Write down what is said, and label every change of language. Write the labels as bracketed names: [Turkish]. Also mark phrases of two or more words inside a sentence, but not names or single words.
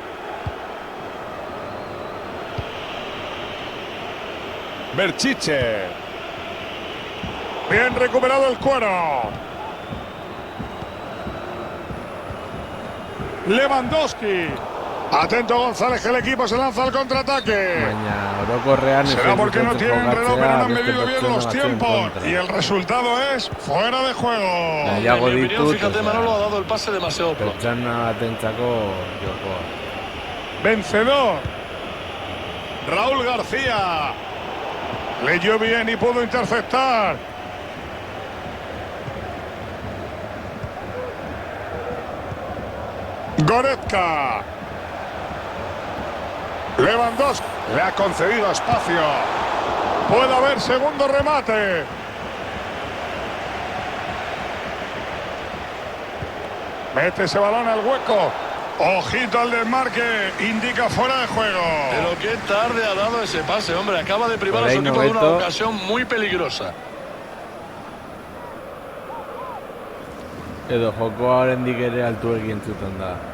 [Spanish] Berchiche. Bien recuperado el cuero. Lewandowski. Atento González, que el equipo se lanza al contraataque. [Basque] Baina orokorrean [Spanish] Será porque no tienen reloj, pero no han [Basque] beste [Spanish] medido bien [Basque] pertsona [Spanish] los [Basque] batzuen [Spanish] tiempos. [Basque] kontra. [Spanish] Y el resultado es fuera de juego. [Basque] Nahiago [Spanish] En mi opinión, [Basque] ditut, [Spanish] fíjate, osea, Manolo ha dado el pase demasiado pronto. [Basque] pertsona batentzako jokoa. [Spanish] Vencedor. Raúl García. Leyó bien y pudo interceptar. Goretzka. Lewandowski. Le ha concedido espacio. Puede haber segundo remate. Mete ese balón al hueco. Ojito al desmarque. Indica fuera de juego. Pero qué tarde ha dado ese pase, hombre. Acaba de privar Por a su ahí equipo de una Noveto. ocasión muy peligrosa. [Basque] Edo jokoa oraindik ere altuegi entzuten da.